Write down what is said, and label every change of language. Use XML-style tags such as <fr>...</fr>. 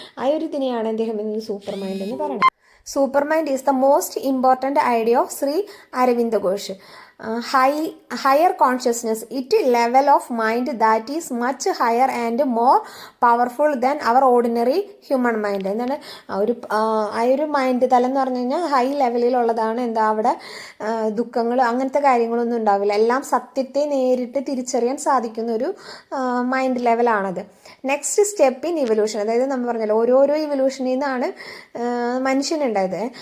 <ml>ആ ഒരു ഇതിനെയാണ് അദ്ദേഹം സൂപ്പർ മൈൻഡ് എന്ന് പറയുന്നത്.</ml> <en>Super mind is the most important idea of Shri Aravind Ghosh. higher consciousness, it level of mind that is much higher and more powerful than our ordinary human mind.</en> <ml>എന്താണ് ആ ഒരു mind തലം എന്ന് പറഞ്ഞു കഴിഞ്ഞാൽ ഹൈ ലെവലിലുള്ളതാണ്. എന്താ അവിടെ ദുഃഖങ്ങൾ അങ്ങനത്തെ കാര്യങ്ങളൊന്നും ഉണ്ടാവില്ല. എല്ലാം സത്യത്തെ നേരിട്ട് തിരിച്ചറിയാൻ സാധിക്കുന്ന ഒരു mind ലെവലാണത്. Next step in evolution, അതായത് നമ്മൾ പറഞ്ഞല്ലോ ഓരോരോ ഇവല്യൂഷനിൽ നിന്നാണ് മനുഷ്യനുണ്ടായത്.</ml>